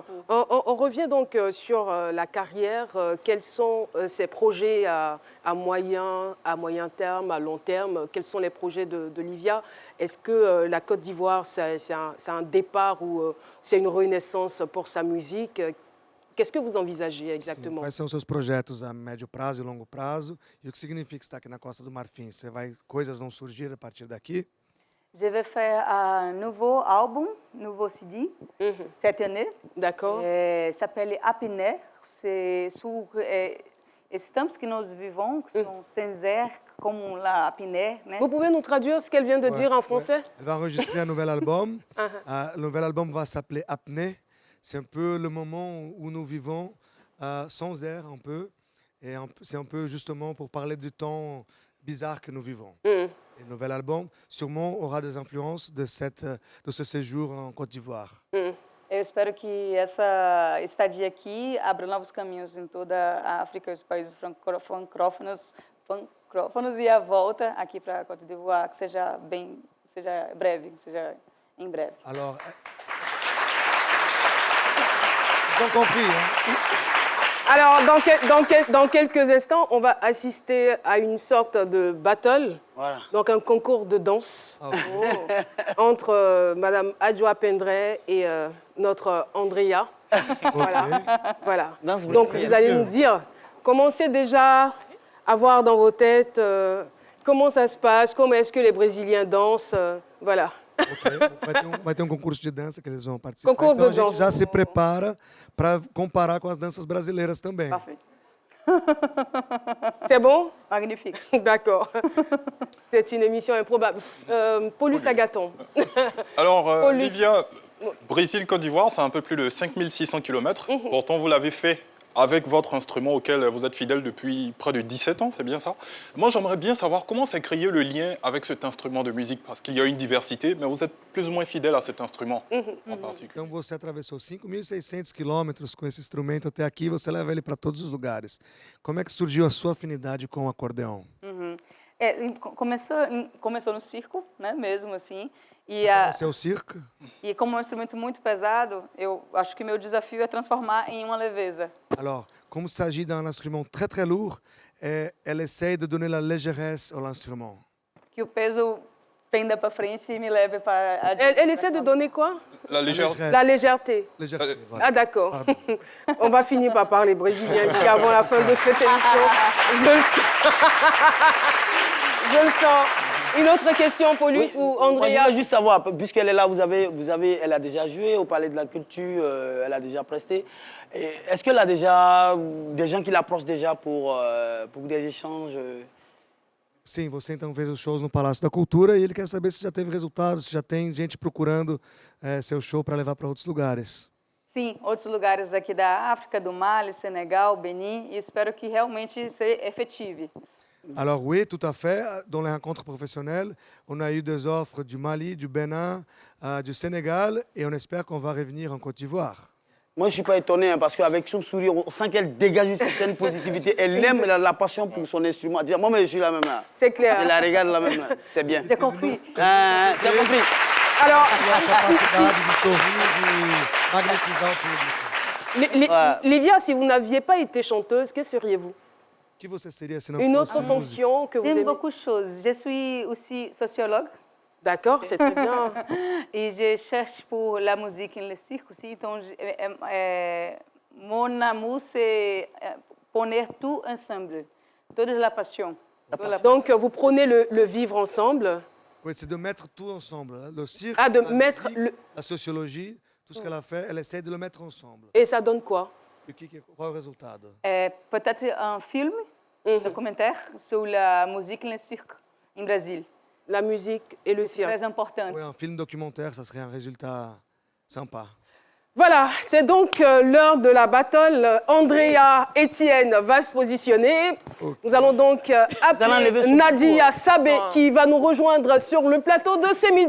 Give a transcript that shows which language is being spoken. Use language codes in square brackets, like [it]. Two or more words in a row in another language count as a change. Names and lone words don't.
[fr] On revient donc sur la carrière. Quels sont ces projets à moyen terme, à long terme? Quels sont les projets de Livia? Est-ce que la Côte d'Ivoire, c'est un départ ou c'est une renaissance pour sa musique? Qu'est-ce que vous envisagez exactement? [pt] Quais são os seus projetos a médio prazo e longo prazo? E o que significa estar aqui na Costa do Marfim? Coisas vão surgir a partir daqui? [fr] Je vais faire un nouveau album, nouveau CD, cette année. D'accord. S'appelle Apiner. C'est sur [pt] esses tempos que nós vivons, [fr] qui sont sans air, comme la Apiner. Vous pouvez nous traduire ce qu'elle vient de dire en français? Elle va enregistrer un nouvel album. Le nouvel album va s'appeler Apnée. C'est un peu le moment où nous vivons sans air un peu. Et c'est un peu justement pour parler du temps bizarre que nous vivons. Et le nouvel album, sûrement, aura des influences de ce séjour en Côte d'Ivoire. [pt] Eu espero que essa estadia aqui abra novos caminhos em toda a África, os países francófonos e a volta aqui para a Côte d'Ivoire, que seja breve, seja em breve. [fr] Alors, ils ont compris, hein? Alors, dans quelques instants, on va assister à une sorte de battle, donc un concours de danse entre Madame Adjoa Pendre et notre Andrea. Voilà. Donc, vous allez nous dire, commencez déjà à voir dans vos têtes comment ça se passe, comment est-ce que les Brésiliens dansent, voilà. [pt] Vai ter concurso de dança que eles vão participar. [fr] Concours [pt] então de dança. A gente já se prepara para comparar com as danças brasileiras também. [fr] Parfait. C'est bon? Magnifique. D'accord. C'est une émission improbable. Paulus Agathon. Alors, Livia, Brésil-Côte d'Ivoire, c'est un peu plus de 5600 km. Pourtant, vous l'avez fait avec votre instrument auquel vous êtes fidèle depuis près de 17 ans, c'est bien ça? Moi, j'aimerais bien savoir comment s'est créé le lien avec cet instrument de musique, parce qu'il y a une diversité, mais vous êtes plus ou moins fidèle à cet instrument en particulier. [pt] Então você atravessou 5.600 quilômetros com esse instrumento até aqui, você leva ele para todos os lugares. Como é que surgiu a sua afinidade com o acordeão? Começou no circo, né, mesmo assim. Você é o circo? E como é um instrumento muito pesado, eu acho que meu desafio é transformar em uma leveza. [fr] Alors, comme il s'agit d'un instrument très très lourd, elle essaie de donner la légèreté à l'instrument. [pt] Que o peso fenda para frente e me leve para a [fr] Elle essaie de donner quoi? La légèreté. La légèreté. Légèreté, voilà. Ah d'accord. Pardon. On va finir par parler brésilien ici avant la fin de cette émission. Je le sens. Je le sens. Une autre question, Paulus ou Moi, Andrea? j'aimerais juste savoir, puisqu'elle est là, elle a déjà joué au Palais de la Culture, elle a déjà presté. Est-ce qu'elle a déjà des gens qui l'approchent déjà pour des échanges? [pt] Sim, você então fez os shows no Palácio da Cultura e ele quer saber se já teve resultados, se já tem gente procurando seu show para levar para outros lugares. Sim, outros lugares aqui da África, do Mali, Senegal, Benin, e espero que realmente se efetive. [fr] Alors oui, tout à fait. Dans les rencontres professionnelles, on a eu des offres du Mali, du Bénin, du Sénégal et on espère qu'on va revenir en Côte d'Ivoire. Moi, je ne suis pas étonné hein, parce qu'avec son sourire, on sent qu'elle dégage une certaine positivité. Elle aime la passion pour son instrument. Dire, moi, mais je suis la même là. C'est clair. Elle la regarde la même là. C'est bien. J'ai compris. J'ai compris. Alors, [pt] A capacidade de sorrir, de magnetizar o público. [fr] Livia, si vous n'aviez pas été chanteuse, que seriez-vous? [pt] Que você seria se não [fr] Une [pt] fosse [fr] autre fonction que vous J'aime aimez? beaucoup de choses. Je suis aussi sociologue D'accord, c'est très bien. et je cherche pour la musique et le cirque aussi. Donc, mon amour, c'est poner tout ensemble, toute la passion. Donc, vous prenez le vivre ensemble. Oui, c'est de mettre tout ensemble. Le cirque, Ah, de la mettre musique, la sociologie, tout ce qu'elle a fait, elle essaie de le mettre ensemble. Et ça donne quoi? [pt] E qual é o resultado? [fr] Peut-être un film, documentaire sur la musique et le cirque en Brésil. La musique et le C'est cirque. très important. Oui, un film documentaire, ça serait un résultat sympa. Voilà, c'est donc l'heure de la battle. Andrea Etienne va se positionner. Nous allons donc appeler Nadia Sabé qui va nous rejoindre sur le plateau de ce midi.